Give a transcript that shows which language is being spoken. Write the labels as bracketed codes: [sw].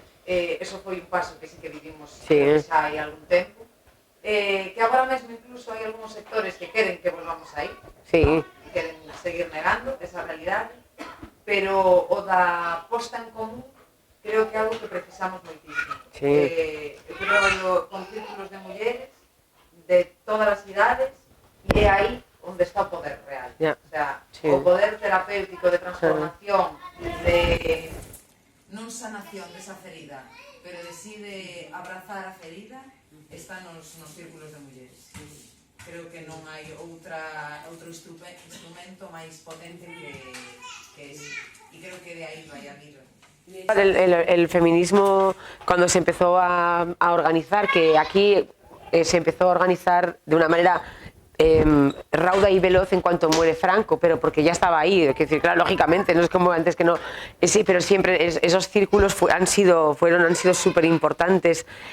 [gl] Eso foi un paso que sí que vivimos xa hai algún tempo. Que agora mesmo incluso hai algúns sectores que queren que volvamos aí, sí. Queren seguir negando esa realidade, pero o da posta en común creo que é algo que precisamos moitísimo. Eu traballo con círculos de mulleres de todas as idades e é aí onde está o poder real. O sea, o poder terapéutico de transformación, de non sanación desa ferida, pero de sí de abrazar a ferida, está nos círculos de mulleres. Creo que non hai outro instrumento máis potente que ese. E creo que de aí vai a vir. [es] El feminismo, cuando se empezó a organizar, que aquí se empezó a organizar de una manera rauda y veloz en cuanto muere Franco, pero porque ya estaba ahí, es decir, claro, lógicamente, no es como antes que no, sí, pero siempre esos círculos han sido súper importantes.